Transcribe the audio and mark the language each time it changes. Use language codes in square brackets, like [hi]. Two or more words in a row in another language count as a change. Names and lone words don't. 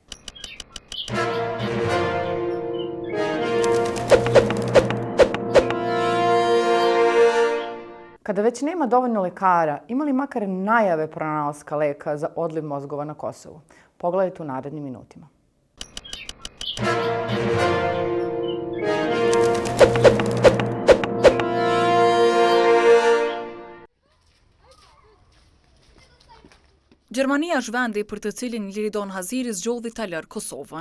[sr] Kada već nema dovoljno lekara, ima li makar najave pronalaska leka za odliv mozgova na Kosovu? Pogledajte u narednim minutima. [sq] Gjermania është vendi për të cilin Liridon Haziri zgjodhi ta lërë Kosovën.